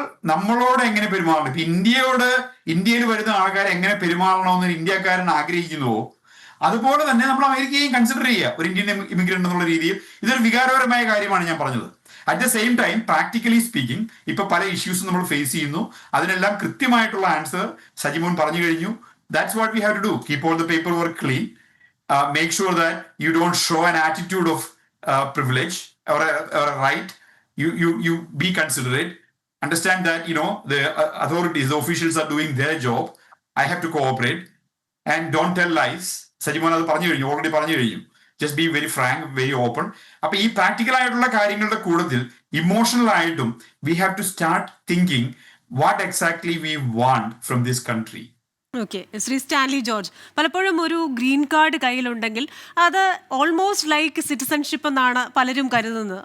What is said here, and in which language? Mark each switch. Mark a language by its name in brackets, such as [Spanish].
[Malayalam] നമ്മളോട് എങ്ങനെ പെരുമാറണം. ഇപ്പൊ ഇന്ത്യയിൽ വരുന്ന ആൾക്കാരെ എങ്ങനെ പെരുമാറണമെന്ന് ഇന്ത്യക്കാരൻ ആഗ്രഹിക്കുന്നുവോ അതുപോലെ തന്നെ നമ്മൾ അമേരിക്കയും കൺസിഡർ ചെയ്യുക ഒരു ഇന്ത്യൻ ഇമിഗ്രന്റ് എന്നുള്ള രീതിയിൽ. ഇതൊരു വികാരപരമായ കാര്യമാണ് ഞാൻ പറഞ്ഞത്. [English] at the same time practically speaking [Malayalam] ഇപ്പൊ പല ഇഷ്യൂസും നമ്മൾ ഫേസ് ചെയ്യുന്നു. അതിനെല്ലാം കൃത്യമായിട്ടുള്ള ആൻസർ സജിമോൻ പറഞ്ഞു കഴിഞ്ഞു. [English] That's what we have to do. Keep all the paper work clean. Make sure that you don't show an attitude of privilege or a right. You be considerate. Understand that the authorities, the officials are doing their job. I have to cooperate and don't tell lies. [Malayalam] Sajimon അത് already പറഞ്ഞു കഴിഞ്ഞു. [English] Just be very frank, very open. [Malayalam] അപ്പൊ ഈ practical ആയിട്ടുള്ള കാര്യങ്ങളുടെ കൂട്ടത്തിൽ emotional ആയിട്ടും [English] We have to start thinking what exactly we want from this country. [Malayalam] Okay, Shri Stanley George, പലപ്പോഴും ഒരു ഗ്രീൻ കാർഡ് കയ്യിലുണ്ടെങ്കിൽ അത് [English] almost like citizenship [Malayalam] എന്നാണ് പലരും കരുതുന്നത്.